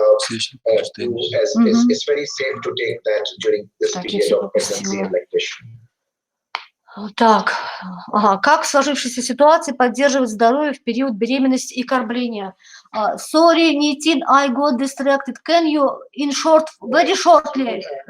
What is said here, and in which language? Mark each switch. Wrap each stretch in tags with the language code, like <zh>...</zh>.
<en>It's very safe to take that during this period of pregnancy and lactation.</en> <ru>Так, как в сложившейся ситуации поддерживать здоровье в период беременности и кормления?</ru> <en>Sorry, Nitin, I got distracted. Can you, in short, very shortly?</en>